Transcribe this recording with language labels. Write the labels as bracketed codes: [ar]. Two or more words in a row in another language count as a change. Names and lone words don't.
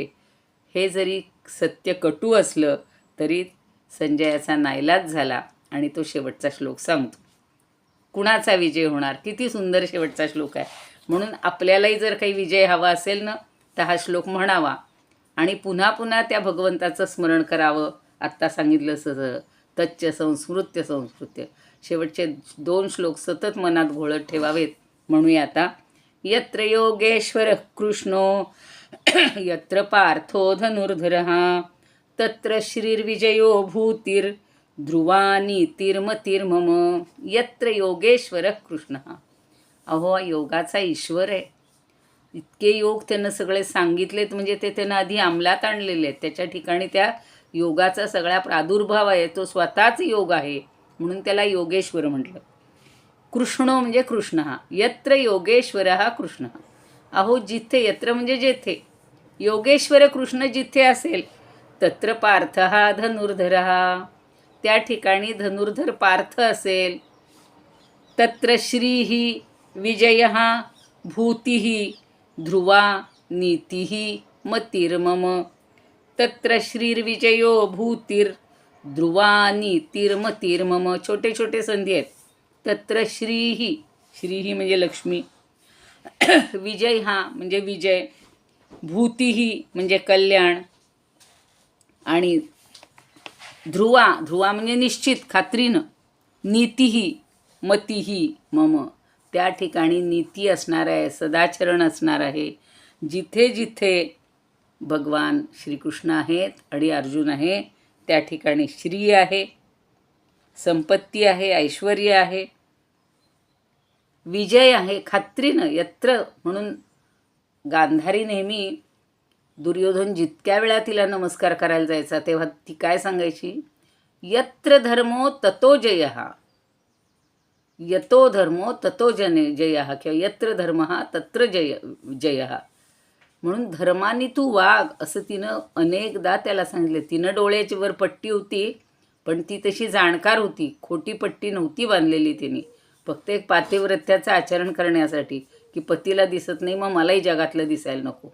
[mr] हे जरी सत्य कटू असलं तरी संजयाचा नाईलाज झाला आणि तो शेवटचा श्लोक सांगतो. कुणाचा विजय होणार. किती सुंदर शेवटचा श्लोक आहे. म्हणून आपल्यालाही जर काही विजय हवा असेल ना तर हा श्लोक म्हणावा आणि पुन्हा पुन्हा त्या भगवंताचं स्मरण करावं. आत्ता सांगितलं सगळं [sa] तच्च संस्मृत्य संस्कृत्य. [mr] शेवटचे 2 श्लोक सतत मनात घोळत ठेवावेत. म्हणूया आता. [sa] यत्र योगेश्वर कृष्णो यत्र पार्थो धनुर्धरः तत्र श्रीर्विजयो भूतिर् ध्रुवा नीतिर्मतिर्मम. यत्र योगेश्वर कृष्ण. [mr] अहो योगाचा ईश्वर आहे. इतके योग त्यानं सगळे सांगितलेत म्हणजे ते त्यानं आधी अंमलात आणलेले आहेत. त्याच्या ठिकाणी त्या योगाचा सगळा प्रादुर्भाव आहे. तो स्वतःच योग आहे म्हणून त्याला योगेश्वर म्हटलं. कृष्ण म्हणजे कृष्ण. [sa] यत्र योगेश्वर कृष्ण. [mr] अहो जिथे, यत्र म्हणजे जेथे, योगेश्वर कृष्ण जिथे असेल [sa] तत्र पार्थ धनुर्धर. [mr] त्या ठिकाणी धनुर्धर पार्थ असेल. [sa] तत्र श्रीही विजयः भूतिः ध्रुवा नीतिः मतिर्मम. तत्र श्रीर्विजयो भूतिर् ध्रुवा नीतिर्मतिर्मम. [mr] छोटे छोटे संधी आहेत. [sa] तत्र श्रीही, [mr] श्रीही म्हणजे लक्ष्मी, विजय हा म्हणजे विजय, भूतिही म्हणजे कल्याण आणि ध्रुवा, ध्रुवा म्हणजे निश्चित खात्रीनं, [sa] नीतिही मतिही मम. [mr] त्या ठिकाणी नीती असणार आहे, सदाचरण असणार आहे. जिथे जिथे भगवान श्रीकृष्ण आहेत आणि अर्जुन आहे त्या ठिकाणी श्री आहे, संपत्ती आहे, ऐश्वर आहे, विजय आहे खात्रीनं. यत्र म्हणून गांधारी नेहमी दुर्योधन जितक्या वेळा तिला नमस्कार करायला जायचा तेव्हा ती काय सांगायची? [sa] यत्र धर्मो ततो जयः, यतो धर्मो ततो जयः किंवा यत्र धर्मः तत्र जयः. [mr] म्हणून धर्माने तू वाघ असं तिनं अनेकदा त्याला सांगितलं. तिनं डोळ्याची वर पट्टी होती पण ती तशी जाणकार होती, खोटी पट्टी नव्हती बांधलेली तिने. फक्त एक पातिव्रत्याचं आचरण करण्यासाठी की पतीला दिसत नाही मग मलाही जगातलं दिसायला नको.